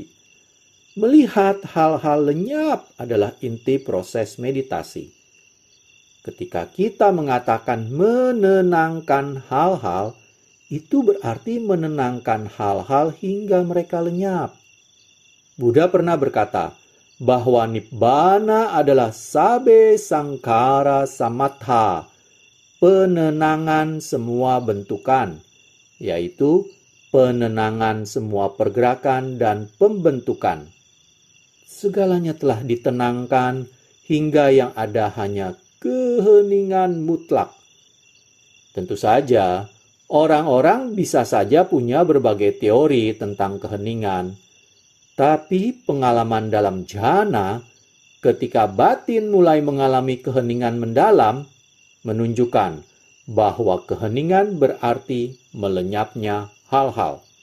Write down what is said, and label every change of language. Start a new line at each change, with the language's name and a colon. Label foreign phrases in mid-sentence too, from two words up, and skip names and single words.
Indonesian: Melihat hal-hal lenyap adalah inti proses meditasi. Ketika kita mengatakan menenangkan hal-hal, itu berarti menenangkan hal-hal hingga mereka lenyap. Buddha pernah berkata bahwa Nibbana adalah
Pali: sabe sangkara samatha,
Indonesian: penenangan semua bentukan, yaitu penenangan semua pergerakan dan pembentukan. Segalanya telah ditenangkan hingga yang ada hanya keheningan mutlak. Tentu saja, orang-orang bisa saja punya berbagai teori tentang keheningan, tapi pengalaman dalam jhana, ketika batin mulai mengalami keheningan mendalam, menunjukkan bahwa keheningan berarti melenyapnya hal-hal.